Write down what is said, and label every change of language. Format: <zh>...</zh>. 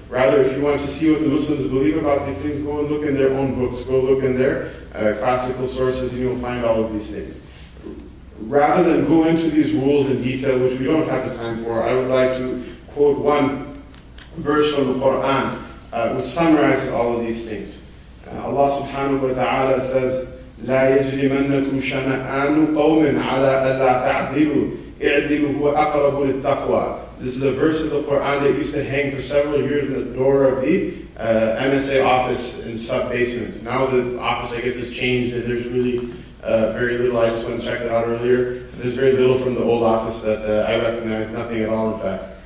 <en>Rather, if you want to see what the Muslims believe about these things, go and look in their own books, go look in their classical sources, and you'll find all of these things. Rather than go into these rules in detail, which we don't have the time for, I would like to quote one verse from the Quran, which summarizes all of these things.</en> <ar>Allah subhanahu wa ta'ala says, لا يجرمنكم شنآن قوم على ألا تعدلوا اعدلوا هو أقرب للتقوى.</ar> <en>This is a verse of the Quran that used to hang for several years in the door of the MSA office in sub-basement. Now the office, I guess, has changed, and there's really very little. I just went and checked it out earlier. There's very little from the old office that I recognize, nothing at all, in fact.</en>